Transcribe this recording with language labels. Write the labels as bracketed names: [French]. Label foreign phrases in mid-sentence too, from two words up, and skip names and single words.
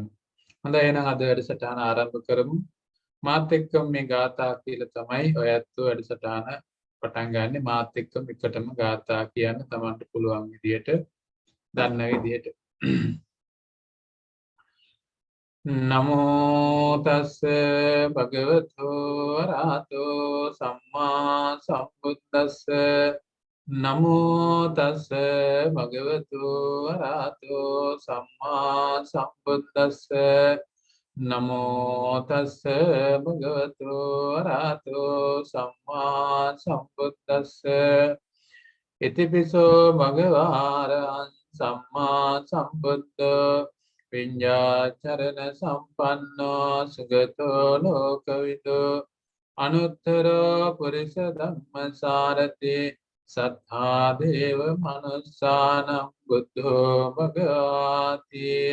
[Sinhala] හොඳයි එහෙනම් අද වැඩසටහන ආරම්භ කරමු. මාත් එක්කම මේ ගාථා කියලා තමයි ඔයත් වැඩසටහන පටන් ගන්නෙ. මාත් එක්කම එකටම ගාථා කියන්න තමන්ට පුළුවන් විදිහට දන්න විදිහට. [Pali] නමෝ තස් භගවතු වරහතෝ සම්මා සම්බුද්දස්ස නමෝ තස් භගවතු වරහතෝ සම්මා සම්බුද්දස්ස නමෝ තස් භගවතු වරහතෝ සම්මා සම්බුද්දස්ස ඉතිපිසෝ භගවාරං සම්මා සම්බුද්ධෝ විඤ්ඤාචරණ සම්පන්නෝ සුගතෝ ලෝකවිදෝ අනුත්තරෝ පුරිස ධම්මසාරති සත්තා දේව මනුස්සානං බුද්ධෝ භගවාති